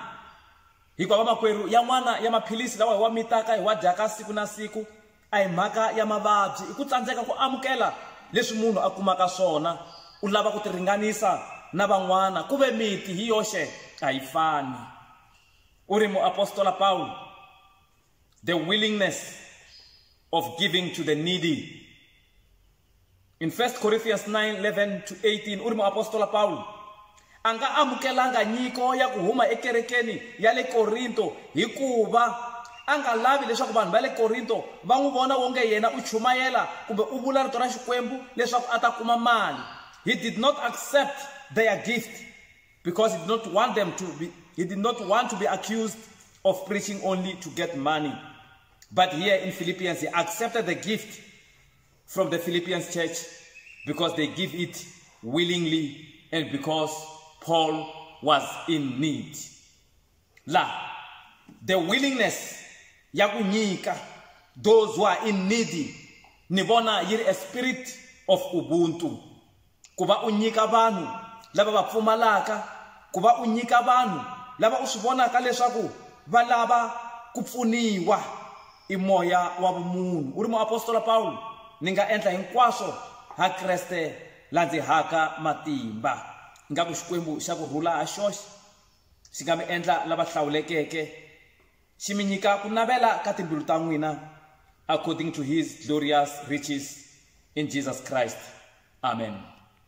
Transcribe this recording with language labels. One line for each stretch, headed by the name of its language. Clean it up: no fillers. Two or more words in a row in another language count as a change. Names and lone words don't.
Tsonga: Hikuva vamakwerhu yan'wana ya maphilisi lawa hi wa mitaka hi wa dyaka siku na siku a hi mhaka ya mavabyi, i ku tsandzeka ku amukela leswi munhu a kumaka swona. U lava ku ti ringanisa na van'wana, ku ve miti hi yoxe a yi fani. U ri muapostola Paul,
English: the willingness of giving to the needy. In 1 Corinthians 9:11-18,
Tsonga: u ri muapostola Paul a nga amukelanga nyiko ya ku huma ekerekeni ya le Korinto hikuva a nga lavi leswaku vanhu va le Korinto va n'wi vona wonge yena u chumayela kumbe u vula rito ra Xikwembu leswaku a ta kuma mali.
English: He did not accept their gift because he did not want to be accused of preaching only to get money. But here in Philippians, he accepted the gift from the Philippians church because they give it willingly and because Paul was in need. The willingness
Tsonga: ya ku nyika
English: those who are in need,
Tsonga: ni vona yiri
English: a spirit of ubuntu.
Tsonga: Ku va u nyika vanhu lava va pfumalaka, ku va u nyika vanhu lava u swi vonaka leswaku va lava ku pfuniwa, i moya wa vumunhu. U ri muapostola Paul, ni nga endla hinkwaswo ha Kreste la ndzi haka matimba. Nga ku Xikwembu xa kurhula ha xoxe xi nga mi endla lava hlawulekeke, xi mi nyika ku navela ka timbilu ta n'wina
English: according to his glorious riches in Jesus Christ.
Tsonga: Amen.